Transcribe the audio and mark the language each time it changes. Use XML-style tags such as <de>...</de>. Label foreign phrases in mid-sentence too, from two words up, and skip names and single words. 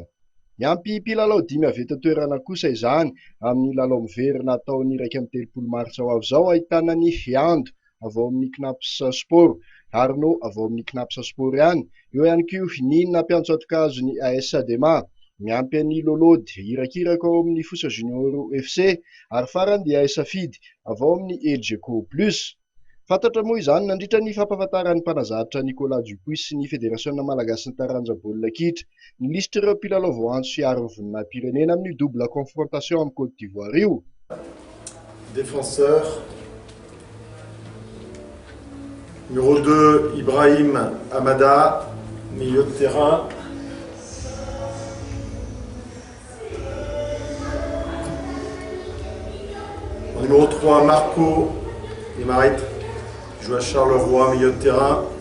<mg>Miampy mpilalao 5 avy eto toerana kosa izany amin'ny lalao miverina ataon'ny 13 martsa ho avy izao ahitana ny Fiando avy ao amin'ny Knaps Sport, Arnaud avy ao amin'ny Knaps Sport ihany, eo ihany koa Nina mpiantso-atokazony ny AS Adema, miampy an'ny Lolody hirakiraka ao amin'ny Fossa Junior FC ary farany dia AS Safidy avy ao amin'ny Elgeco Plus. Fantatra moa izany nandritra ny fampahafantaran'ny mpanazatra Nicolas Dupuy sy ny fédération malagasy ny taranja baolina kitra ny lisitra ireo mpilalao voanjo sy ary vonina pirenena amin'ny</mg> <fr>double confrontation</fr> <mg>amin'ny Côte d'Ivoire io.</mg> <fr>Défenseur numéro 2 Ibrahim Amada, milieu de terrain. Numéro 3 Marco Imarit, joue à Charleroi, milieu de terrain.</fr>